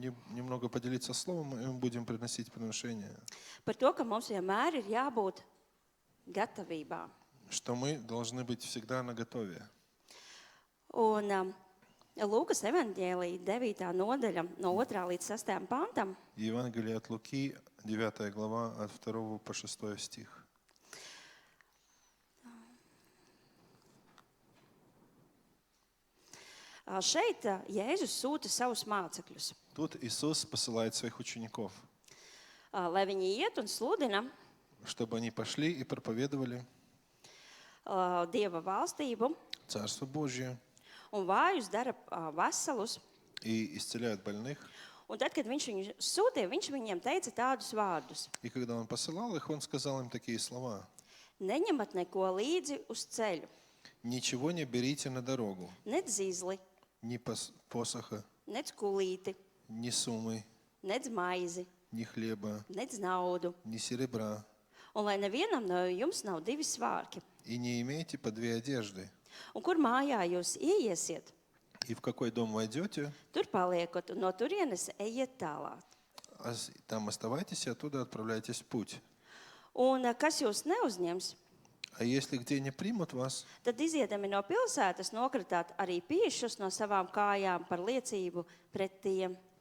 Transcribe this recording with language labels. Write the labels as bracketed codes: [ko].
[ru] немного поделиться словом, и мы будем приносить приношения. [lv] par to, ka mums vienmēr ir jābūt gatavībā. [ru] Что мы должны быть всегда наготове. [lv] Un Lūkas evanģēlija 9. nodaļa no 2. līdz 6. pantam. [ru] Евангелие от Луки, 9 глава, от 2 по 6 стих. [lv] Šeit Jēzus sūta savus mācekļus, [ru] Тут Иисус посылает своих учеников, [lv] lai viņi iet un sludina [ru] чтобы они пошли и проповедовали [lv] Dieva valstību [ru] Царство Божье [lv] un vājus dara veselus. [ru] и исцеляют больных. [lv] Un tad, kad viņš viņus sūtīja, viņš viņiem teica tādus vārdus. [ru] И когда Он посылал их, Он сказал им такие слова. [lv] Neņemat neko līdzi uz ceļu, [ru] Ничего не берите на дорогу, [lv] nec zīzli, [ru] ни посоха, [lv] nec kulīti, [ru] ни суммы, [lv] nec maizi, [ru] ни хлеба, [lv] nec naudu, [ru] ни серебра, [lv] Un lai nevienam no jums nav divi svārki. [ru] И не имейте по две одежды. [lv] Un kur mājā jūs ieiesiet, [ru] И в какой дом войдете, [lv] tur paliekot, un no turienes ejiet tālāk. [ru] там оставайтесь, и оттуда отправляйтесь в путь. [lv] Un kas jūs neuzņems, [ru] А если где не примут вас, [lv] tad iziedami no pilsētas nokratāt arī piešus no savām kājām par liecību pret tiem.